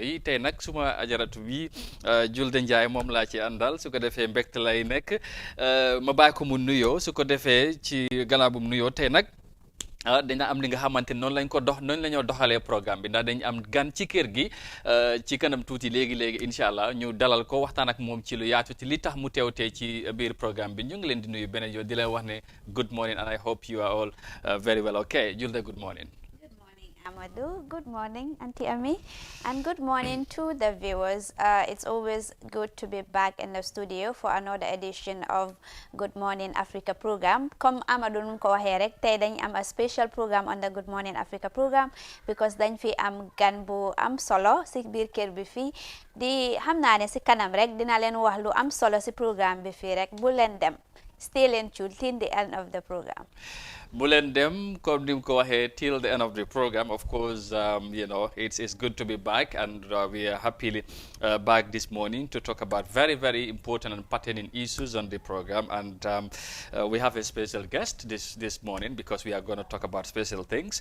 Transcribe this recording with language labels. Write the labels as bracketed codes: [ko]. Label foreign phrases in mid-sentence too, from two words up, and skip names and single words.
[wo] yi tey nag suma ajaratu bi Julde Njaay moom laa ci àndal su ko defee mbégte lay nekk ma bàyyi ko mu nuyoo su ko defee ci gannaaw bu mu nuyoo tey nag dina am li nga xamante noonu lañ ko dox noonu la ñoo doxalee programme bi ndax dañ am gan ci kër gi ci kanam tuuti léegi [ar] إن شاء الله [wo] ñu dalal ko waxtaan ak moom ci lu yaatu ci li tax mu teewtee ci biir programme bi ñu ngi leen di nuyu beneen yoon di leen wax ne [en] good morning and I hope you are all very well okay Julde good morning. [wo] Amadou. [en] Good morning, Auntie Ami, and good morning to the viewers. It's always good to be back in the studio for another edition of Good Morning Africa program. [wo] Comme Amadou num ko waxee rek tey dañ am [en] a special program on the Good Morning Africa program [wo] because dañ fi am gan bu am solo si biir kër bi fii di xam naa ne si kanam rek dina leen wax lu am solo si programme bi fii rek bu leen dem. [en] Stay tuned till the end of the program. [wo] Bulen dem comme nim ko waxe [en] till the end of the program. Of course, you know, it's good to be back, and we are happily back this morning to talk about very important and pertinent issues on the program. And we have a special guest this morning because we are going to talk about special things.